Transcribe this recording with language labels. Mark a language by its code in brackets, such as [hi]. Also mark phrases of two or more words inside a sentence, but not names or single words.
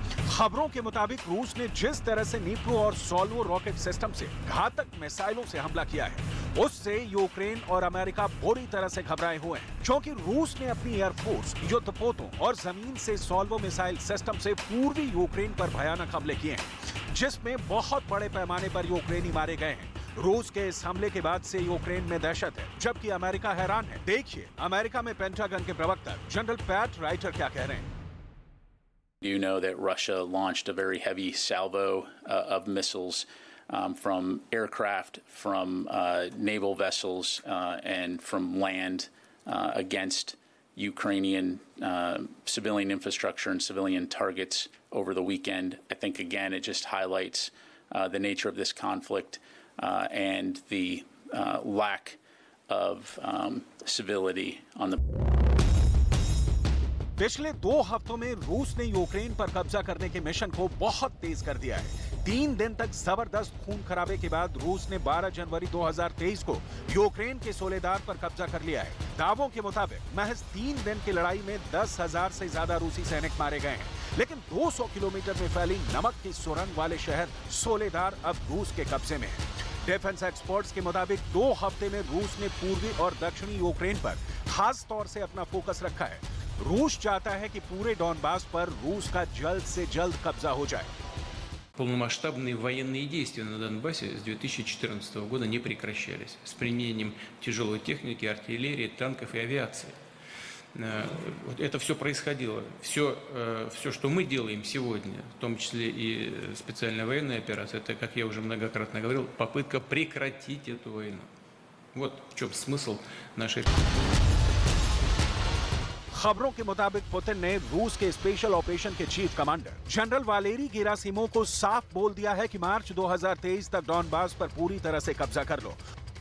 [hi] खबरों के मुताबिक रूस ने जिस तरह से नीप्रो और सोल्वो [en] rocket system [hi] से घातक मिसाइलों से हमला किया है, उससे यूक्रेन और अमेरिका बुरी तरह से घबराए हुए हैं, क्योंकि रूस ने अपनी एयरफोर्स, युद्धपोतों और जमीन से [en] salvo missile system [hi] से पूर्वी यूक्रेन पर भयानक हमले किए हैं, जिसमें बहुत बड़े पैमाने पर यूक्रेनी मारे गए हैं। रूस के इस हमले के बाद से यूक्रेन में दहशत है, जबकि अमेरिका हैरान है। देखिए अमेरिका में पेंटागन के प्रवक्ता जनरल पैट राइटर क्या कह रहे हैं। [en] You know that Russia launched a very heavy salvo of missiles from aircraft, from naval vessels, and from land against Ukrainian civilian infrastructure and civilian targets over the weekend. I think, again, it just highlights the nature of this conflict and the lack of civility on the. [hi] पिछले 2 हफ्तों में रूस ने यूक्रेन पर कब्जा करने के मिशन को बहुत तेज कर दिया है। 3 दिन तक जबरदस्त खून खराबे के बाद रूस ने 12 जनवरी 2023 को यूक्रेन के सोलेदार पर कब्जा कर लिया है। दावों के मुताबिक महज 3 दिन की लड़ाई में 10,000 से ज्यादा रूसी सैनिक मारे गए हैं। लेकिन 200 किलोमीटर में फैली नमक की सुरंग वाले शहर सोलेदार अब रूस के कब्जे में है। [en] defence experts [hi] के मुताबिक 2 हफ्ते में रूस ने पूर्वी और दक्षिणी यूक्रेन पर खास तौर से अपना फोकस रखा है। रूस चाहता है कि पूरे डॉनबास पर रूस का जल्द से जल्द कब्जा हो जाए। [ru] Полномасштабные военные действия на Донбассе с 2014 года не прекращались с применением тяжелой техники, артиллерии, танков и авиации. Это все происходило. Все, что мы делаем сегодня, в том числе и специальная военная операция, это, как я уже многократно говорил, попытка прекратить эту войну. Вот в чем смысл нашей... [hi] खबरों के मुताबिक पुतिन ने रूस के [en] special operation [hi] के [en] chief commander general [hi] वालेरी गेरासिमोव को साफ बोल दिया है कि मार्च 2023 तक डॉनबास पर पूरी तरह से कब्जा कर लो